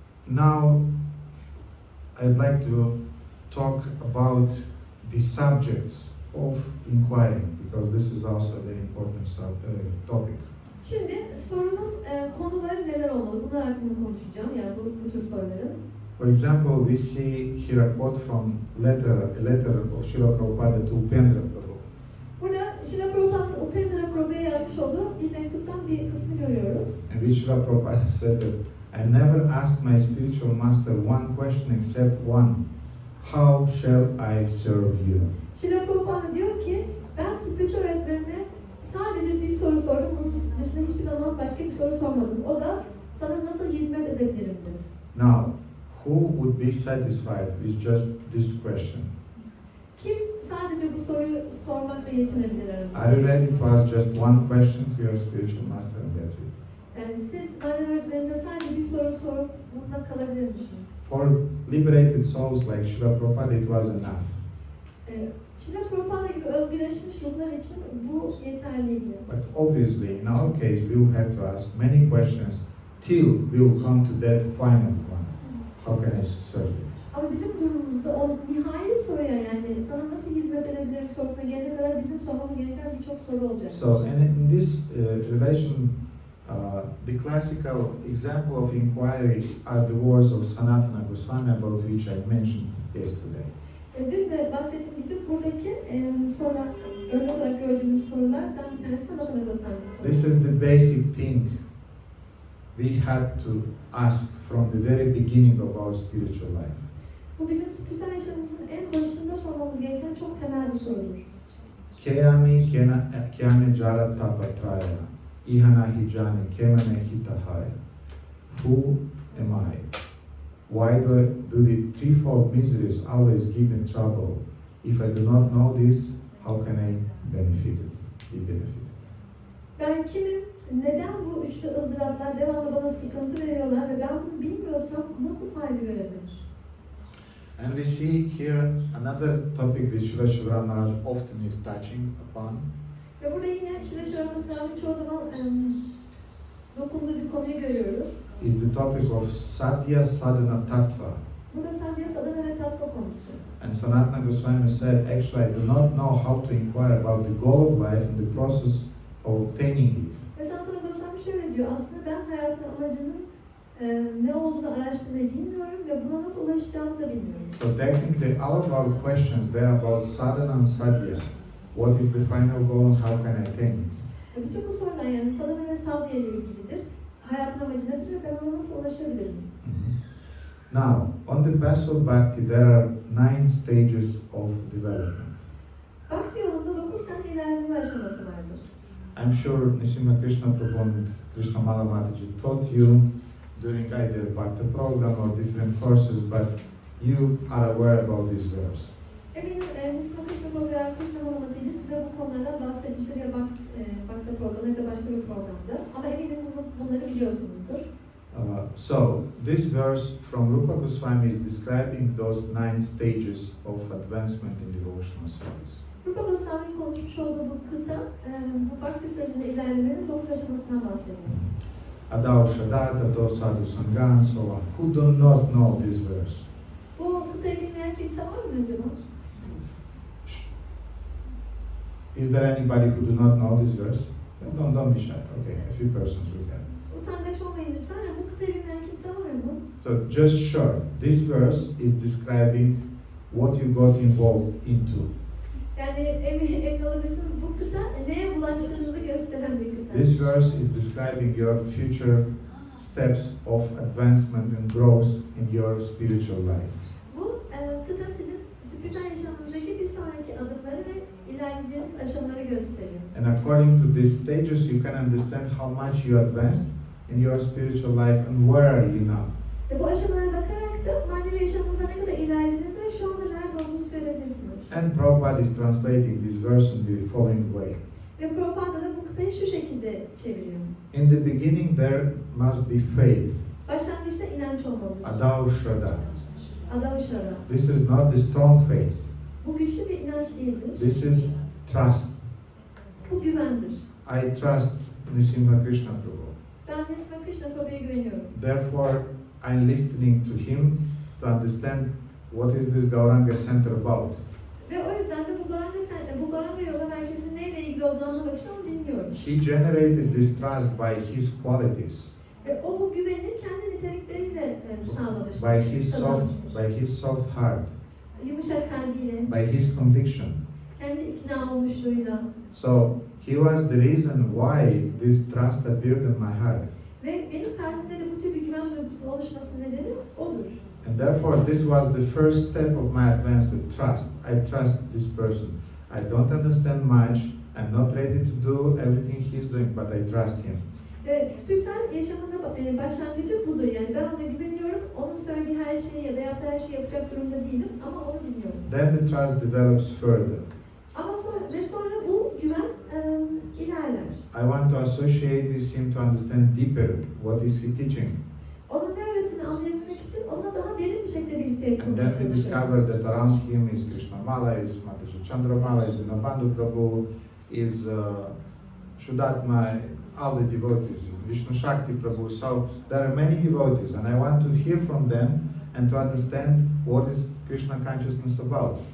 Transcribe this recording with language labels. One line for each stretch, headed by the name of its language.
English: Now, I'd like to talk about the subjects of inquiring, because this is also a very important topic.
Turkish: Şimdi sorunun konuları neler olmalı? Bunlar hakkında konuşacağım, yani bu tür soruların.
English: For example, we see here a quote from a letter of Srila Prabhupada to Upendra Prabhu.
Turkish: Burada Srila Prabhupāda'nın Upendra Prabhu'ya yazmış olduğu bir mektuptan bir kısmı görüyoruz.
English: And which Srila Prabhupada said that I never asked my spiritual master one question except one. How shall I serve you?
Turkish: Srila Prabhupada diyor ki, ben spiritüel öğretmenine sadece bir soru sordum, bunun dışında hiçbir zaman başka bir soru sormadım. O da sana nasıl hizmet edebilirim dedi.
English: Now, who would be satisfied with just this question?
Turkish: Kim sadece bu soruyu sormakla yetinebilir aramızda?
English: Are you ready to ask just one question to your spiritual master and that's it?
Turkish: Yani siz manevi öğretmeninize sadece bir soru sorup bununla kalabilir misiniz?
English: For liberated souls like Srila Prabhupada, it was enough.
Turkish: Şila Prabhupada gibi özgürleşmiş ruhlar için bu yeterliydi.
English: But obviously, in our case, we will have to ask many questions till we will come to that final one. How can I serve you?
Turkish: Ama bizim durumumuzda o nihai soruya, yani sana nasıl hizmet edebilirim sorusuna gelene kadar bizim sormamız gereken birçok soru olacak.
English: So, and in this relation, the classical example of inquiry are the words of Sanatana Goswami, about which I mentioned yesterday.
Turkish: Dün de bahsettiğim gibi buradaki sorular, örnek olarak gördüğümüz sorulardan bir tanesi Sanatana Goswami'nin sorusu.
English: This is the basic thing we had to ask from the very beginning of our spiritual life.
Turkish: Bu bizim spiritüel yaşamımızın en başında sormamız gereken çok temel bir sorudur.
Bangla: Keyami kyane jara tapatraya, ihana hijani kemane hitahaya.
English: Who am I? Why do the threefold miseries always give me trouble? If I do not know this, how can I be benefited?
Turkish: Ben kimim? Neden bu üçlü ızdıraplar devamlı bana sıkıntı veriyorlar ve ben bunu bilmiyorsam nasıl fayda görebilirim?
English: And we see here another topic which Srila Shivara Maharaj often is touching upon.
Turkish: Ve burada yine Şila Şivara Maharaj'ın çoğu zaman dokunduğu bir konuyu görüyoruz.
English: Is the topic of Sadhya Sadhana Tattva.
Turkish: Bu da sadhya sadhana ve tattva konusu.
English: And Sanatana Goswami said, actually, I do not know how to inquire about the goal of life and the process of obtaining it.
Turkish: Ve Sanatana Goswami şöyle diyor, aslında ben hayatın amacının ne olduğunu araştırmayı bilmiyorum ve buna nasıl ulaşacağımı da bilmiyorum.
English: So technically, all of our questions, they are about sadhana and sadhya. What is the final goal and how can I attain it?
Turkish: Bütün bu sorular yani sadhana ve sadhya ile ilgilidir. Hayatın amacı nedir ve ben ona nasıl ulaşabilirim?
English: Now, on the path of bhakti, there are 9 stages of development.
Turkish: Bhakti yolunda 9 tane ilerleme aşaması vardır.
English: I'm sure Nrsimha Krishna Prabhu and Krishna Mala Mataji taught you during either Bhakti program or different courses, but you are aware about this verse.
Turkish: Eminim Nrsimha Krishna Prabhu ve Krishna Mala Mataji size bu konulardan bahsetmiştir ya Bhakti programı ya da başka bir programda. Ama eminim bunları biliyorsunuzdur.
English: So, this verse from Rupa Goswami is describing those 9 stages of advancement in devotional service.
Turkish: Rupa Goswami'nin konuşmuş olduğu bu kıta, bu Bhakti sürecinde ilerlemenin 9 aşamasından bahsediyor.
Sanskrit: Adao Shada, Tato Sadhu Sangha,
English: and so on. Who do not know this verse?
Turkish: Bu kıtayı bilmeyen kimse var mı acaba?
English: Is there anybody who do not know this verse? Don't be shy. Okay, a few persons will have.
Turkish: Utangaç olmayın lütfen. Bu kıtayı bilmeyen kimse var mı?
English: So just short, this verse is describing what you got involved into.
Turkish: Yani emin olabilirsiniz bu kıta neye bulaştığınızı gösteren bir kıta.
English: This verse is describing your future steps of advancement and growth in your spiritual life.
Turkish: Bu kıta sizin spiritüel yaşamınızdaki bir sonraki adımları ve ilerleyeceğiniz aşamaları gösteriyor.
English: And according to these stages, you can understand how much you advanced in your spiritual life and where are you now.
Turkish: Ve bu aşamalara bakarak da manevi yaşamınıza ne kadar ilerlediniz ve şu anda nerede olduğunuzu görebilirsiniz.
English: And Prabhupada is translating this verse in the following way.
Turkish: Ve Prabhupada da bu kıtayı şu şekilde çeviriyor.
English: In the beginning there must be faith.
Turkish: Başlangıçta inanç olmalı.
Sanskrit: Adao Shraddha. Adavşara.
English: This is not the strong faith.
Turkish: Bu güçlü bir inanç değildir.
English: This is trust.
Turkish: Bu güvendir.
English: I trust Nrsimha Krishna Prabhu.
Turkish: Ben Nrsimha Krishna Prabhu'ya güveniyorum.
English: Therefore, I'm listening to him to understand what is this Gauranga center about.
Turkish: Ve o yüzden de bu Gauranga yoga merkezinin neyle ilgili olduğunu anlamak için onu dinliyorum.
English: He generated this trust by his qualities,
Turkish: Ve o bu güveni kendi nitelikleriyle sağlamış.
English: by his soft heart,
Turkish: Yumuşak kalbiyle,
English: by his conviction.
Turkish: kendi ikna olmuşluğuyla.
English: So he was the reason why this trust appeared in my heart.
Turkish: Ve benim kalbimde de bu tür bir güven duygusunun oluşması nedeni odur.
English: And therefore, this was the first step of my advanced trust. I trust this person. I don't understand much. I'm not ready to do everything he's doing, but I trust him.
Turkish: Spiritüel yaşamında başlangıcı budur. Yani ben ona güveniyorum. Onun söylediği her şeyi ya da yaptığı her şeyi yapacak durumda değilim ama onu dinliyorum.
English: Then the trust develops further.
Turkish: Ama sonra bu güven ilerler.
English: I want to associate with him to understand deeper what is he teaching.
Turkish: Onun ne öğrettiğini anlayabilmek için onunla daha derin bir
English: then we
Turkish: çalışıyoruz.
English: discovered that around him is Krishna Mala, is Mataji Chandramala, is Dinabandhu Prabhu, is Shudatma, all the devotees, Vishnu Shakti Prabhu. So there are many devotees, and I want to hear from them and to understand what is Krishna consciousness about.